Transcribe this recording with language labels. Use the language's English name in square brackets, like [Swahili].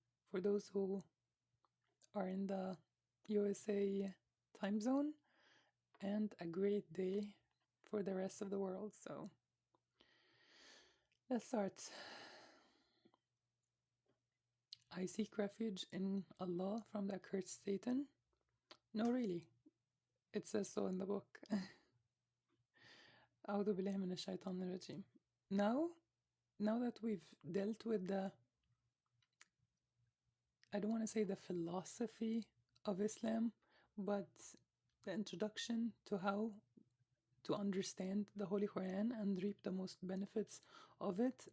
[English] For those who are in the USA time zone, and a great day for the rest of the world. So let's start. I seek refuge in Allah from the accursed Satan. No, really. It says so in the book. [Arabic] أعوذ بالله من الشيطان الرجيم. [English] Now that we've dealt with the, I don't want to say the philosophy of Islam, but the introduction to how to understand the Holy Quran and reap the most benefits of it.